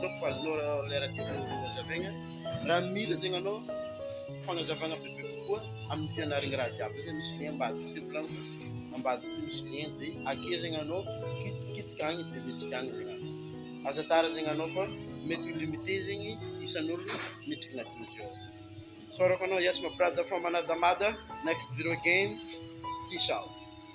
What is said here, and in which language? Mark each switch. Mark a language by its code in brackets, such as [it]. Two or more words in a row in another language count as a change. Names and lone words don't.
[mg] itako fa azonao le raha tiako azavaigna raha mila zegny anao fagnazavagna bebe kokoa amin'ny fianaragna raha jiaby zegny misy lien ambadika ty volaniko ambadika ty misy lien de ake zegny anao kitikagny de mitikagny zegny anao aza tara zegny anao fa mety ho limité zegny isan'olo midriky agnatin'izy ao zegny sorako anao Yasma Brada [en] from Manadamada next video again peace out